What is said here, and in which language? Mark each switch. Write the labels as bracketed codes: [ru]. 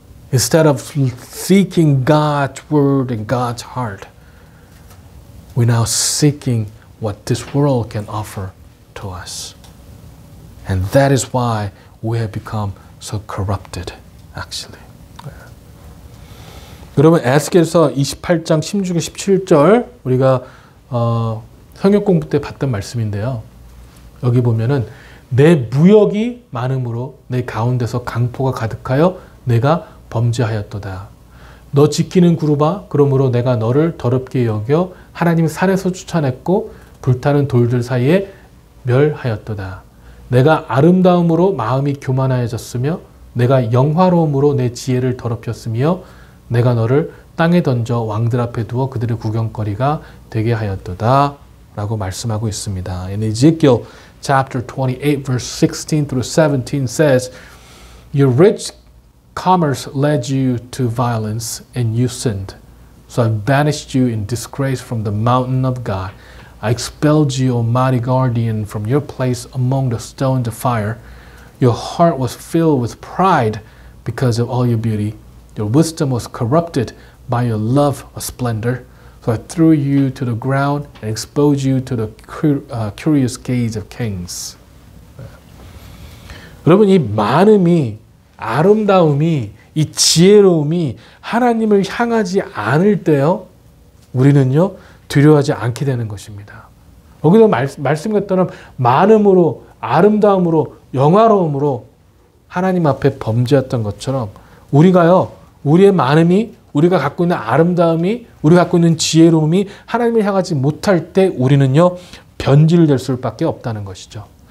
[en] Instead of seeking God's word and God's heart, we're now seeking what this world can offer to us. And that is why we have become so corrupted, actually. [ko] 여러분, 에스겔서 28장 16절 17절 우리가 성역 공부 때 봤던 말씀인데요. 여기 보면은 내 무역이 많음으로 내 가운데서 강포가 가득하여 내가 범죄하였도다. 너 지키는 구루바, 그러므로 내가 너를 더럽게 여겨 하나님 산에서 쫓아냈고 불타는 돌들 사이에 멸하였도다. 내가 아름다움으로 마음이 교만하여졌으며 내가 영화로움으로 내 지혜를 더럽혔으며 내가 너를 땅에 던져 왕들 앞에 두어 그들의 구경거리가 되게 하였도다 라고 말씀하고 있습니다. [en] In Ezekiel chapter 28 verse 16 through 17 says, Your rich commerce led you to violence and you sinned. So I banished you in disgrace from the mountain of God. I expelled you, O mighty guardian, from your place among the stones of fire. Your heart was filled with pride because of all your beauty. Your wisdom was corrupted by your love of splendor. So I threw you to the ground and exposed you to the curious gaze of kings. [ko] 여러분, 이 많음이, 아름다움이, 이 지혜로움이 하나님을 향하지 않을 때요, 우리는요, 두려워하지 않게 되는 것입니다. 여기서 말씀했던 많음으로, 아름다움으로, 영화로움으로 하나님 앞에 범죄했던 것처럼 우리가요, 우리의 많음이, 우리가 갖고 있는 아름다움이, 우리가 갖고 있는 지혜로움이 하나님을 향하지 못할 때 우리는요, 변질될 수밖에 없다는 것이죠.